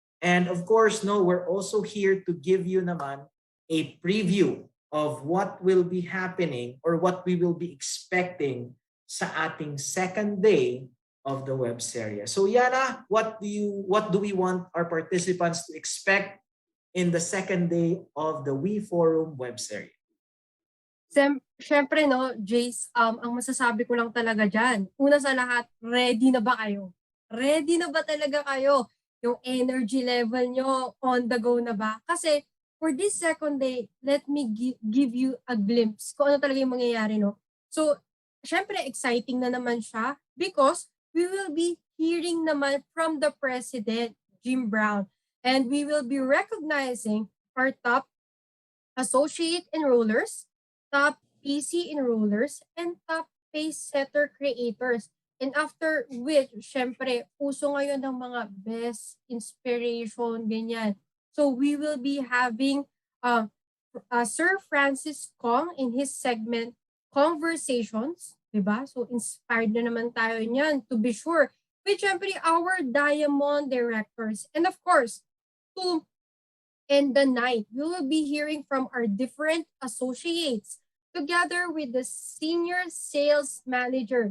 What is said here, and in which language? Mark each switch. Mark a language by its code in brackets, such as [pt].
[en] And of course, we're also here to give you naman a preview of what will be happening or what we will be expecting [tl] sa ating [en] second day of the web serye. So Yana, what do we want our participants to expect in the second day of the We Forum web serye? [tl] Siyempre, Jace, ang masasabi ko lang talaga dyan, una sa lahat, ready na ba kayo? Ready na ba talaga kayo? Yung energy level nyo, [en] on the go [tl] na ba? [en] Kasi for this second day, let me give you a glimpse [tl] kung ano talaga yung mangyayari, [en] So, syempre, exciting na naman siya because we will be hearing naman from the President, Jim Brown, and we will be recognizing our top associate enrollers, top PC enrollers, and top pace setter creators. And after which, [tl] syempre, uso ngayon ng mga [en] best inspiration, [tl] ganyan. [en] So we will be having Sir Francis Kong in his segment Conversations Diba? So, inspired [tl] na naman tayo niyan, [en] to be sure. With, syempre, our Diamond Directors. And of course, to end the night, we will be hearing from our different associates together with the Senior Sales Manager.